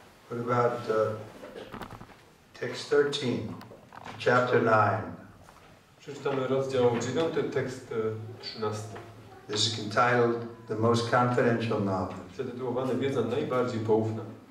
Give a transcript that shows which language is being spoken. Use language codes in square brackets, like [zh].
[en] What about text 13, chapter 9? [pl] Przeczytamy rozdział 9, tekst 13. [en] This is entitled The Most Confidential Knowledge. [pl] Zatytułowany Wiedza najbardziej poufna.